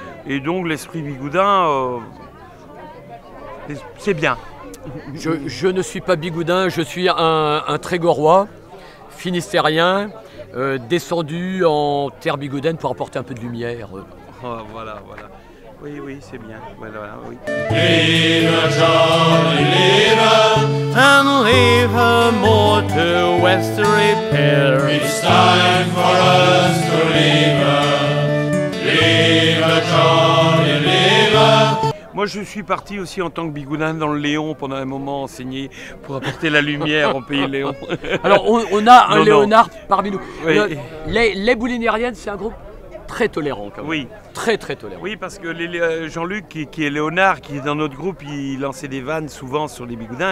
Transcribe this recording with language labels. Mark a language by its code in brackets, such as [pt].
[fr] Et donc l'esprit bigoudin. C'est bien. Je ne suis pas bigoudin, je suis un Trégorois, finistérien, descendu en terre bigoudaine pour apporter un peu de lumière. Oh, voilà. Oui, c'est bien. Voilà, oui. [en] Leave her, Johnny, leave her, and leave her more to west to repair. It's time for us to leave her. Leave her, Johnny, leave her. [fr] Moi, je suis parti aussi en tant que bigoudin dans le Léon pendant un moment enseigner pour apporter la lumière au pays Léon. Alors, on a un Léonard parmi nous. Oui. Les Boulinériennes, c'est un groupe très tolérant quand même. Oui. Très tolérant. Oui, parce que Jean-Luc, qui est Léonard, qui est dans notre groupe, il lançait des vannes souvent sur les bigoudins.